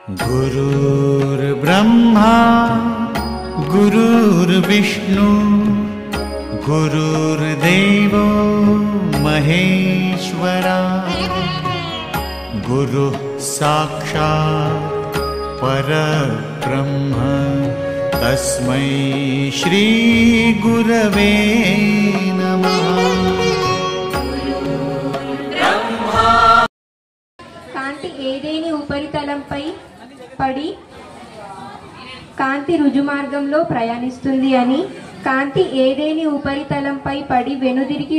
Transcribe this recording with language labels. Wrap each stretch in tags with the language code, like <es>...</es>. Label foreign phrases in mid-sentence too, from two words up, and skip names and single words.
<sa>गुरुर्ब्रह्मा गुरुर्विष्णु गुरुर्देवो महेश्वरा गुरुः साक्षात् परब्रह्म तस्मै श्री गुरवे नमः।</sa> <te>కాంతి ఏదేని ఉపరితలంపై పడి కాంతి రుజుమార్గంలో ప్రయాణిస్తుంది అని, కాంతి ఏదేని ఉపరితలంపై పడి వెనుదిరిగి</te>